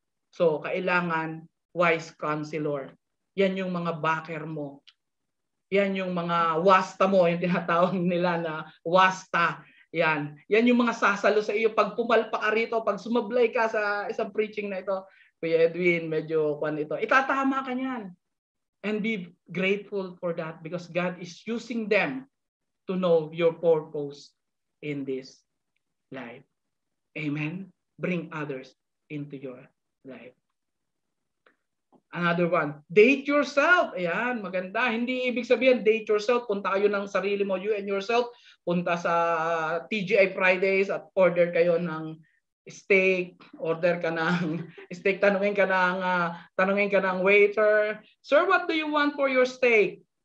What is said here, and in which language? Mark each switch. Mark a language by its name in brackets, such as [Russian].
[Filipino] So, kailangan wise counselor. Yan yung mga backer mo. Yan yung mga wasta mo, yung tinatawag nila na wasta. Yan yung mga sasalo sa iyo pag pumalpak ka rito, pag sumablay ka sa isang preaching na ito. Kuya Edwin, medyo ito. Itatama ka niyan. [English] And be grateful for that because God is using them to know your purpose in this life. Amen? Bring others into your life. Another one, date yourself. [Filipino] Ayan, maganda. Hindi ibig sabihin, [English] date yourself. [Filipino] Punta kayo ng sarili mo, [English] you and yourself. [Filipino] Punta sa TGI Fridays at order kayo ng steak. Order ka ng steak. Tanungin ka ng waiter. [English] Sir, what do you want for your steak?